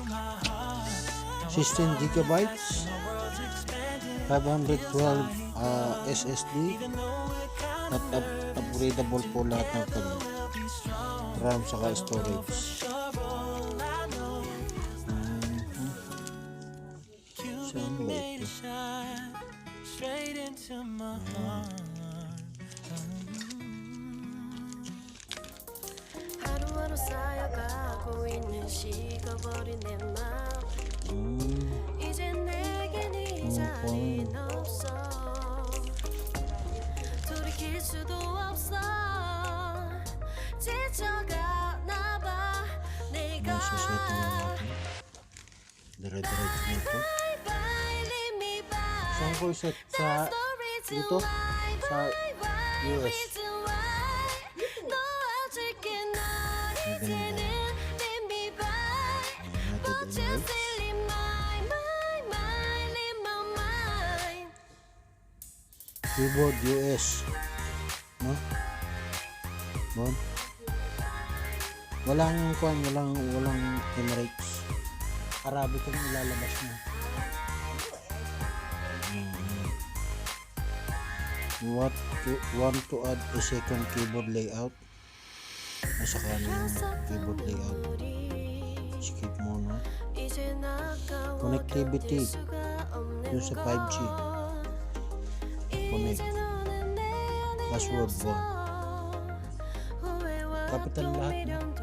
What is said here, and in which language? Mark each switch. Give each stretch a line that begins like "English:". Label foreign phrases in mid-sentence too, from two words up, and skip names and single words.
Filipino: 16GB 512 SSD at upgradable po lahat ng kanya. RAM saka storage. Saan ba ito?
Korean: 하루하루 쌓여가고 있는 식어버린 내 맘 이제 내겐 이 자리는 없어 돌이킬 수도 없어 지쳐가나봐 내가
Filipino: Dire-diretso nito. Saan ko set sa dito? Sa US. Keyboard US. No? Bon. Walang kuan, walang Emirates. Arabic ang ilalabas na.
English: Want to add a second keyboard layout?
Filipino: Nasa kanan yung
English: keyboard layout.
Filipino: Skip mo na. Connectivity. Yung sa 5G. Connect. Password 1. Capital lahat na.